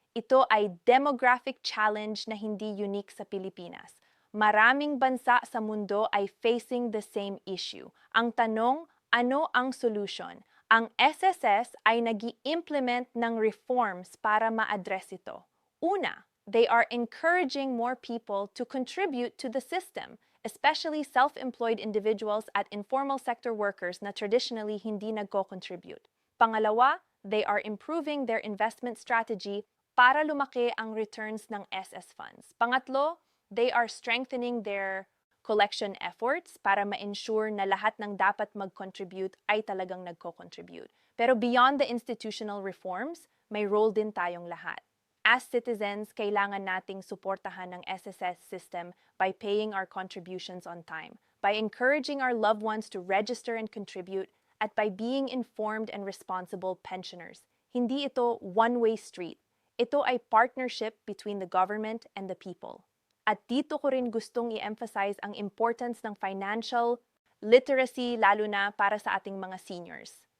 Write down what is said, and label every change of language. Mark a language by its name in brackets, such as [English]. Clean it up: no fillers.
[Filipino] Ito ay demographic challenge na hindi unique sa Pilipinas. Maraming bansa sa mundo ay [English] facing the same issue. [Filipino] Ang tanong, ano ang solution? Ang SSS ay nag-i-implement ng reforms para ma-address ito. [English] Una, they are encouraging more people to contribute to the system, especially self-employed individuals at informal sector workers [Filipino] na traditionally hindi nagko-contribute. [English] Pangalawa, they are improving their investment strategy para lumaki ang returns ng SS funds. [Filipino] Pangatlo, [English] they are strengthening their collection efforts [Filipino] para ma-ensure na lahat ng dapat mag-contribute ay talagang nagko-contribute. Pero [English] beyond the institutional reforms, [Filipino] may role din tayong lahat. [English] As citizens, [Filipino] kailangan nating suportahan ng [English] SSS system by paying our contributions on time, by encouraging our loved ones to register and contribute, at by being informed and responsible pensioners. [Filipino] Hindi ito [English] one-way street. Ito ay partnership between the government and the people. [Filipino] At dito ko rin gustong i-emphasize ang importance ng financial literacy lalo na para sa ating mga seniors.